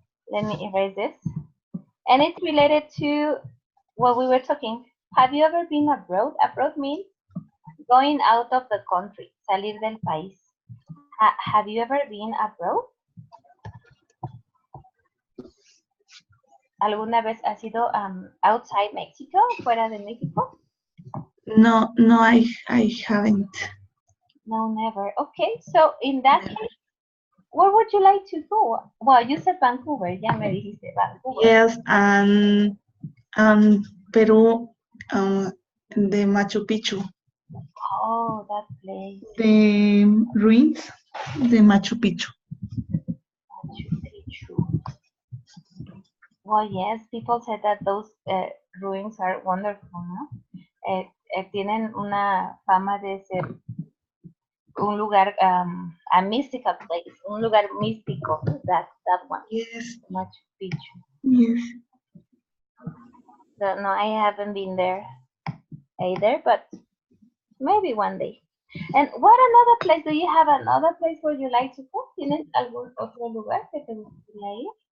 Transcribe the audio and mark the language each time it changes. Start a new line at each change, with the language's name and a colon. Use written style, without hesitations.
English: Let me erase this, and it's related to what we were talking. Have you ever been abroad? Abroad means going out of the country,
Spanish: salir del país.
English: Have you ever been abroad?
Spanish: ¿Alguna vez has ido
English: outside
Spanish: Mexico, fuera de México?
English: No, I haven't. No, never. Okay, so in that case, where would you like to go? Well, you said Vancouver.
Spanish: Ya me dijiste Vancouver.
English: Yes, and Peru, the Machu Picchu, Oh, that place. the ruins, the Machu Picchu. Machu Picchu. Well, yes, people said that those ruins are wonderful, ¿no?
Spanish: Tienen una fama de ser un lugar,
English: a mystical place,
Spanish: un lugar místico.
English: That one, Yes, Machu Picchu. yes. So no, I haven't been there either, but maybe one day. And what another place? Do you have another place where you like to go?
Spanish: ¿Tienes algún otro lugar que te gustaría ir?